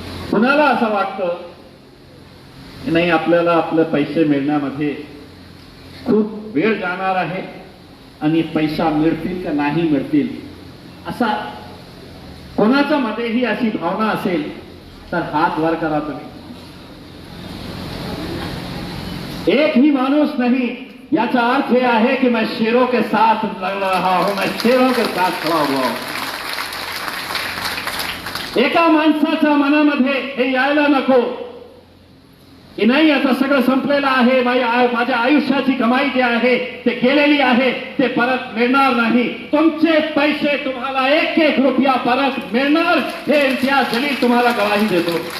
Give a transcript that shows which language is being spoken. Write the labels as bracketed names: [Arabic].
[Marathi] कुणाला असं वाटतं की नाही आपल्याला आपले पैसे मिळण्यामध्ये खूप वेळ जाणार आहे आणि पैसा मिळतील का नाही मिळतील, असा कोणाच्या मध्येही अशी भावना असेल तर हात वर करा तुम्ही. [Hindi] एक ही माणूस नहीं, [Marathi] याचा अर्थ हे आहे की [Hindi] मैं शेरों के साथ लड़ रहा हूं, मैं शेरों के साथ खड़ा हुआ हूं. [Marathi] एका माणसाच्या मनामध्ये हे यायला नको की नाही आता सगळं संपलेलं आहे, माझ्या आयुष्याची कमाई जी आहे ते गेलेली आहे, ते परत मिळणार नाही. तुमचे पैसे तुम्हाला 1-1 रुपया परत मिळणार हे इम्तियाज जलील तुम्हाला गवाही देतो.